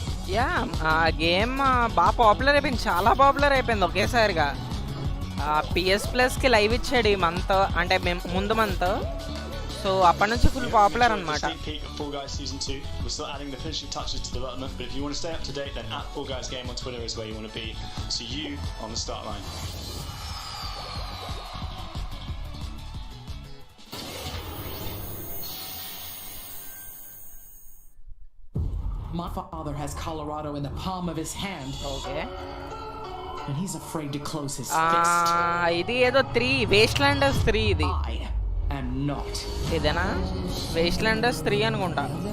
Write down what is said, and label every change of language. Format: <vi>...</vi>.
<te>Yeah ఆ game బాగా popular అయిపోయింది, చాలా పాపులర్ అయిపోయింది ఒకేసారిగా. PS Plusకి లైవ్ ఇచ్చాడు ఈ మంత్, అంటే మేము ముందు మంత్. సో అప్పటి నుంచి ఫుల్ పాపులర్ అనమాట.</te> <en>Fall Guys Season 2. We're still adding the finishing touches to development, but if you want to stay up to date, then @FallGuysGame on Twitter is where you want to be. See you on the start line. My father has Colorado in the palm of his hand. Okay. And he's afraid to close his fist.</en> <te>ఇది ఏదో 3 Wastelanders 3 ఇది.</te> <en>I am not.</en> <te>ఇదేనా Wastelanders 3 అనుకుంటా.</te>